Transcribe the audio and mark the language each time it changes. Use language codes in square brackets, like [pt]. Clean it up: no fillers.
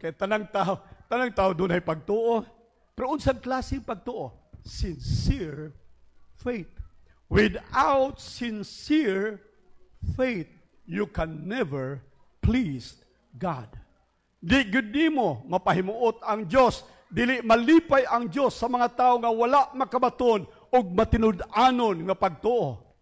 [ceb] Kaya tanang tao doon ay pagtuo. Pero unsang klaseng pagtuo? [en] Sincere faith. Without sincere faith, you can never please God. [ceb] Di gud nimo mapahimuot ang Dios, dili malipay ang Dios sa mga tao nga wala makabaton og matinud-anon nga pagtuo.